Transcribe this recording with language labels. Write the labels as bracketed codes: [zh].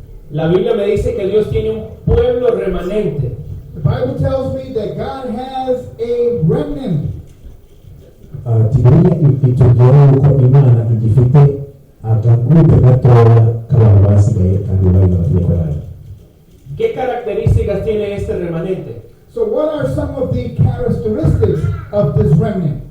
[es] La Biblia me dice que Dios tiene un pueblo remanente. [en] The Bible tells me that God has a remnant. [rw] Bibiliya itubwira yuko Imana igifite agagurupe gatoya k'abantu basigaye kandi bari mu mategeko yayo. [es] ¿Qué características tiene este remanente? [en] So what are some of the characteristics of this remnant?